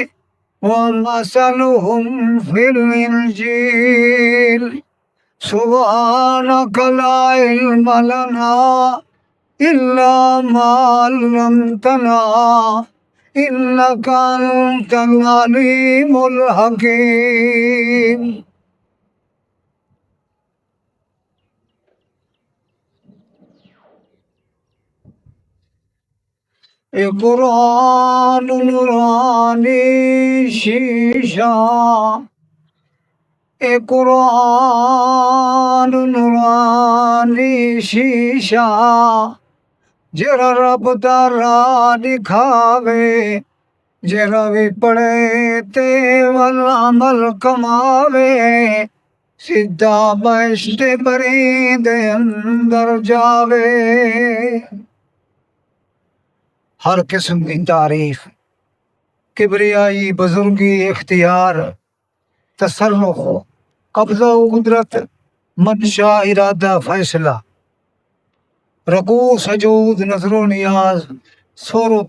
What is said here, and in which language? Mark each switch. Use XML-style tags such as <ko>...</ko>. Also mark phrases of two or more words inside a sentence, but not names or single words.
<ar>ومثلهم في الإنجيل سبحانك لا علم لنا إلا ما علمتنا إنك أنت العليم الحكيم</ar> <pa>قرآن نورانی شیشہ قرآن نورانی شیشہ جرا رب دا راہ دکھاوے جرا بھی پڑھے تے والعمل کماوے سیدھا بہشت بری دے اندر جاوے</pa> <ur>ہر قسم کی تعریف کبریائی بزرگی اختیار تصرف قبضہ و قدرت منشا ارادہ فیصلہ رکوع سجود نظر و نیاز سور و</ur>